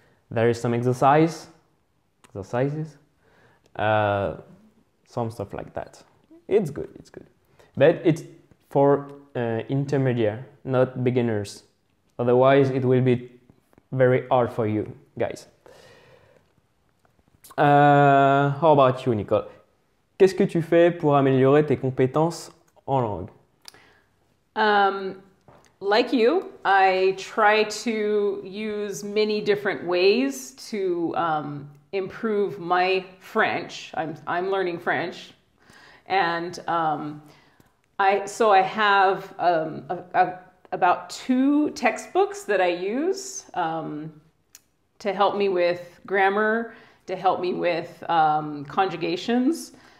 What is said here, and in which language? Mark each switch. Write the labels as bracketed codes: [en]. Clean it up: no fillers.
[en] There is some exercises, some stuff like that. It's good. But it's for intermediate, not beginners. Otherwise, it will be very hard for you guys. How about you, Nicole? [fr] Qu'est-ce que tu fais pour améliorer tes compétences en langue? [en] Like you, I try to use many different ways to improve my French. I'm learning French, and I have about 2 textbooks that I use to help me with grammar, to help me with conjugations.